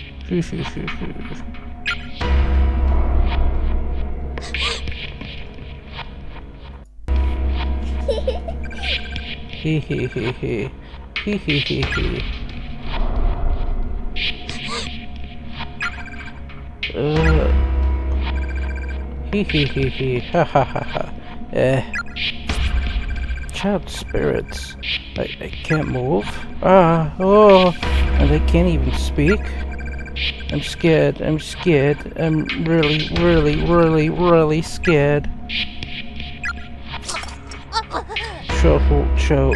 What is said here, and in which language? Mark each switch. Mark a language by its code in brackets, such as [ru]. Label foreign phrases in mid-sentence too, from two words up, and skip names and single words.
[en] Hee hee hee hee. Hee hee hee hee. Hee hee hee hee. Ha ha ha ha. Child spirits. I can't move. Oh, and I can't even speak. I'm scared. I'm scared. I'm really, really, really, really scared. Shuffle, choke.